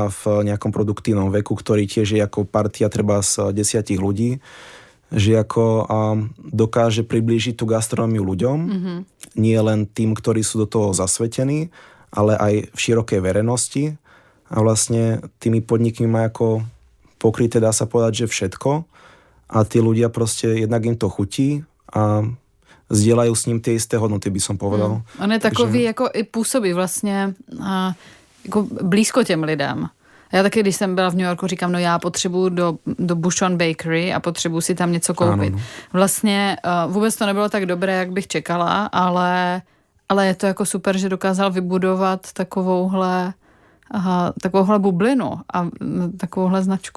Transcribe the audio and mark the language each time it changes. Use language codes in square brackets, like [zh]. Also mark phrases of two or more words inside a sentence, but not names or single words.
[sk] v nejakom produktívnom veku, ktorí tiež je ako partia treba z 10 ľudí, že ako dokáže priblížiť tú gastronómiu ľuďom, nie len tým, ktorí sú do toho zasvetení, ale aj v širokej verejnosti a vlastne tými podnikmi má ako pokryté, dá sa povedať, že všetko a tí ľudia proste jednak im to chutí a sdielajú s ním tie isté hodnoty, by som povedal. [cs] On je takový, jako i působí vlastně jako blízko těm lidem. Já taky, když jsem byla v New Yorku, říkám, no já potřebuju do Bouchon Bakery a potřebuju si tam něco koupit. Ano. Vlastně vůbec to nebylo tak dobré, jak bych čekala, ale je to jako super, že dokázal vybudovat takovouhle bublinu a takovouhle značku.